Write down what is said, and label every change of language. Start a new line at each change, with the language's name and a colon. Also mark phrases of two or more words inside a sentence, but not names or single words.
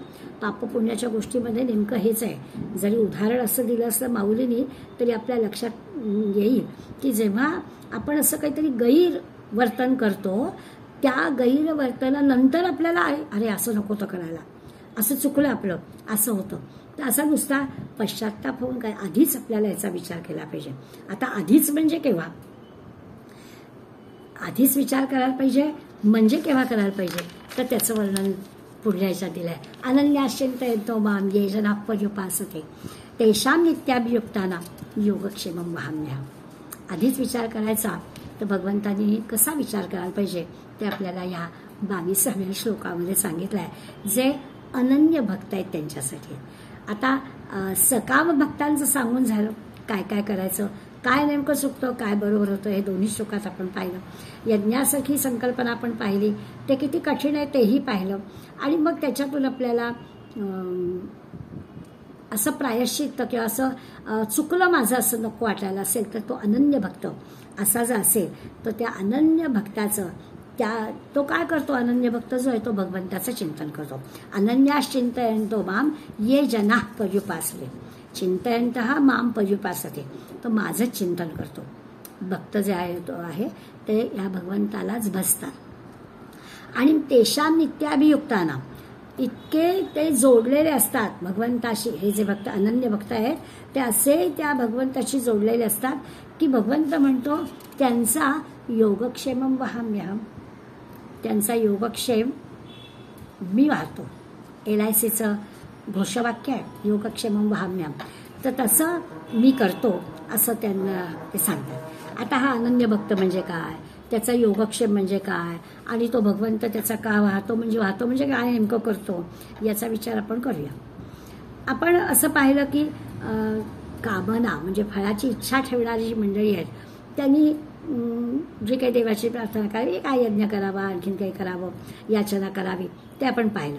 Marathi: पापपुण्याच्या गोष्टीमध्ये नेमकं हेच आहे. जरी उदाहरण असं दिलं असलं माऊलींनी तरी आपल्या लक्षात येईल की जेव्हा आपण असं काहीतरी गैरवर्तन करतो त्या गैरवर्तनानंतर आपल्याला अरे असं नको तर करायला, असं चुकलं आपलं, असं होतं. तर असा नुसता पश्चाताप होऊन काय, आधीच आपल्याला याचा विचार केला पाहिजे. आता आधीच म्हणजे केव्हा, आधीच विचार करायला पाहिजे म्हणजे केव्हा करायला पाहिजे तर त्याचं वर्णन पुढल्या ह्याच्यात दिलंय.
Sanskrit: अनन्याश्चिंतयन्तो मां ये जनाः पर्युपासते तेषां नित्याभियुक्तानां योगक्षेमं वहाम्यहम्.
Marathi: आधीच विचार करायचा तर भगवंतांनी कसा विचार करायला पाहिजे ते आपल्याला या 22व्या श्लोकामध्ये सांगितलं आहे, जे अनन्य भक्त आहेत त्यांच्यासाठी. आता सकाम भक्तांचं सांगून झालं, काय काय करायचं, काय नेमकं चुकतं, काय बरोबर होतं, हे दोन्ही श्लोकात आपण पाहिलं. यज्ञासारखी संकल्पना आपण पाहिली, ते किती कठीण आहे तेही पाहिलं. आणि मग त्याच्यातून आपल्याला असं प्रायश्चित्त किंवा असं चुकलं माझं असं नको वाटायला असेल तर तो अनन्य भक्त असा जर असेल तर त्या अनन्य भक्ताचं तो काय करतो, अनन्य भक्त जो आहे तो भगवंताचं चिंतन करतो.
Sanskrit: अनन्याश्चिंतयन्तो मां ये जनाः पर्युपासते, चिंतयन्तः मां पर्युपासते,
Marathi: तो माझंच चिंतन करतो. भक्त जे आहे तो आहे ते या भगवंतालाच भजतात आणि
Sanskrit: तेषां नित्याभियुक्तानां,
Marathi: इतके ते जोडलेले असतात भगवंताशी. हे जे भक्त अनन्य भक्त आहेत ते असे त्या भगवंताशी जोडलेले असतात की भगवंत म्हणतो त्यांचा
Sanskrit: योगक्षेमं वहाम्यहम्,
Marathi: त्यांचा योगक्षेम मी वाहतो. LICचं घोषवाक्य आहे,
Sanskrit: योगक्षेमं वहाम्यहम्.
Marathi: तर तसं मी करतो असं त्यांना ते सांगतात. आता हा अनन्य भक्त म्हणजे काय, त्याचा योगक्षेम म्हणजे काय, आणि तो भगवंत त्याचा का वाहतो म्हणजे काय नेमकं करतो, याचा विचार आपण करूया. आपण असं पाहिलं की कामना म्हणजे फळाची इच्छा ठेवणारी जी मंडळी आहेत त्यांनी जे काही देवाची प्रार्थना करावी, काय यज्ञ करावा, आणखीन काही करावं, याचना करावी, ते आपण पाहिलं.